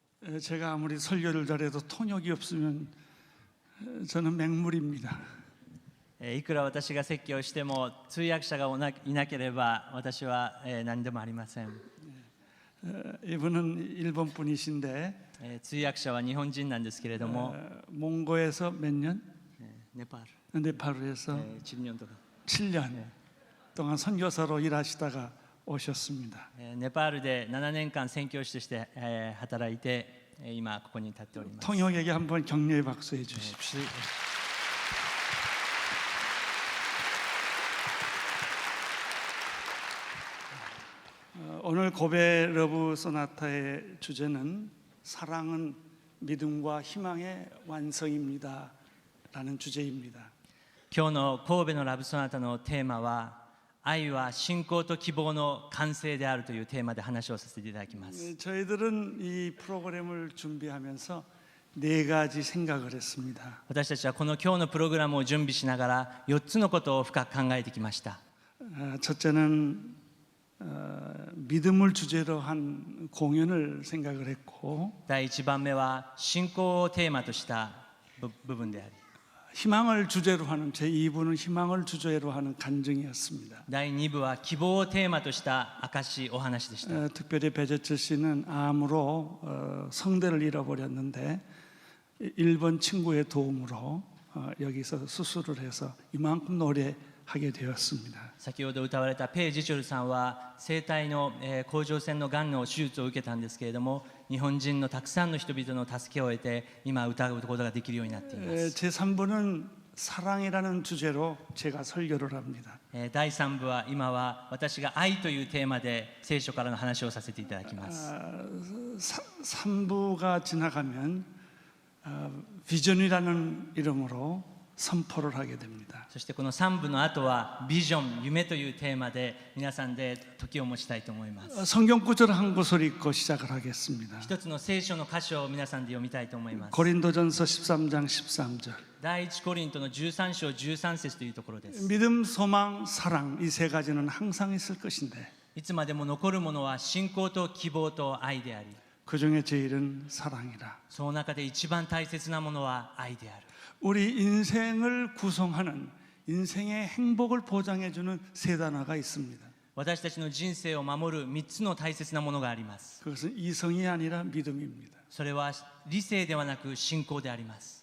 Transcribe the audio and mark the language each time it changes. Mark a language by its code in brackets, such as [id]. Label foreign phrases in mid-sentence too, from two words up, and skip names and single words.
[ko] 제가 아무리 설교를 잘해도 통역이 없으면 저는 맹물입니다. [ja] いくら私が説教をしても通訳者がいなければ私は何でもありません。 [ko] 이분은 일본 분이신데 [ja] 通訳者は日本人なんですけれども、 [ko] 몽고에서 몇 년? [ja] ネパール、 [ko] 네팔에서 7년 동안 7년 동안 선교사로 일하시다가 오셨습니다. [ja] ネパールで7年間宣教師として働いて今ここに立っております。 [ko] 통역에게 한번 격려의 박수해 주십시오. 오늘 고베 러브 소나타의 주제는 사랑은 믿음과 희망의 완성입니다 라는 주제입니다. [ja] 今日の神戸のラブソナタのテーマは愛は信仰と希望の完成であるというテーマで話をさせていただきます。 [ko] 저희들은 이 프로그램을 준비하면서 네 가지 생각을 했습니다. [ja] 私たちはこの今日のプログラムを準備しながら4つのことを深く考えてきました。 [ko] 첫째는 믿음을 주제로 한 공연을 생각을 했고 [ja] 第1番目は信仰をテーマとした部分であり、 [ko] 희망을 주제로 하는 제2부는 희망을 주제로 하는 간증이었습니다. [ja] 第2部は希望をテーマとした証お話でした。 [ko] 특별히 배재철 씨는 암으로 성대를 잃어버렸는데 일본 친구의 도움으로 여기서 수술을 해서 이만큼 노래하게 되었습니다. [ja] 先ほど歌われたペイ・ジチョルさんは声帯の甲状腺のがんの手術を受けたんですけれども、日本人のたくさんの人々の助けを得て今歌うことができるようになっています。 [ko] 제3부는 사랑이라는 주제로 제가 설교를 합니다. [ja] 第3部は今は私が愛というテーマで聖書からの話をさせていただきます。 [ko] 3부가 지나가면 비전이라는 이름으로 선포를 하게 됩니다. [ja] そしてこの3部の後はビジョン、夢というテーマで皆さんで時を持ちたいと思います。 [ko] 성경 구절 한 구절 읽고 시작을 하겠습니다. [ja] 一つの聖書の箇所を皆さんで読みたいと思います。 [ko] 고린도전서 13장 13절. [ja] 第一コリントの13章13節というところです。 [ko] 믿음, 소망, 사랑 이 세 가지는 항상 있을 것인데 [ja] いつまでも残るものは信仰と希望と愛であり、 [ko] 그 중에 제일은 사랑이라. [ja] その中で一番大切なものは愛である。 [ko] 우리 인생을 구성하는 인생의 행복을 보장해주는 세 단어가 있습니다. [ja] 私たちの人生を守る3つの大切なものがあります。 [ko] 그것은 이성이 아니라 믿음입니다. [ja] それは理性ではなく信仰であります。